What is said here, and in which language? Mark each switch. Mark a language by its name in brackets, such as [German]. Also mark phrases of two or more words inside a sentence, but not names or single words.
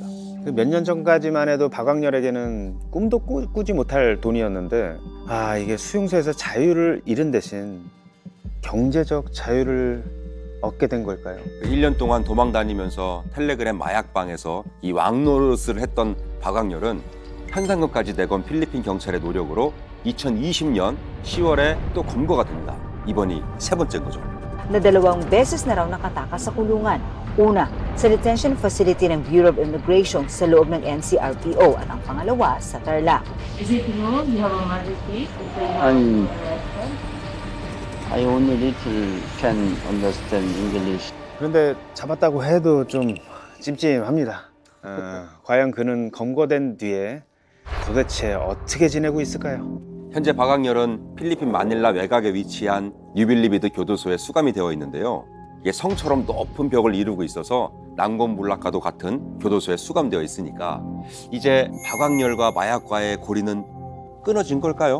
[Korean] 몇 년 전까지만 해도 박광렬에게는 꿈도 꾸지 못할 돈이었는데 이게 수용소에서 자유를 잃은 대신 경제적 자유를 얻게 된 걸까요? 1년 동안 도망 다니면서 텔레그램 마약방에서 이 왕노릇을 했던 박광렬은 현상금까지 내건 필리핀 경찰의 노력으로 2020년 10월에 또 검거가 됩니다. 이번이 세 번째인 거죠. [Filipino] Na 2 beses na raw nakatakas sa kulungan. Una, sa detention facility ng Bureau of Immigration sa loob ng NCRPO at ang pangalawa sa Tarlac. [English] Is it you? You have a mother case? I only little can understand English. [Korean] 그런데 잡았다고 해도 좀 찜찜합니다. 과연 그는 검거된 뒤에 도대체 어떻게 지내고 있을까요? 현재 박광렬은 필리핀 마닐라 외곽에 위치한 뉴빌리비드 교도소에 수감이 되어 있는데요. 이게 성처럼 높은 벽을 이루고 있어서 난공불락과도 같은 교도소에 수감되어 있으니까 이제 박광렬과 마약과의 고리는 끊어진 걸까요?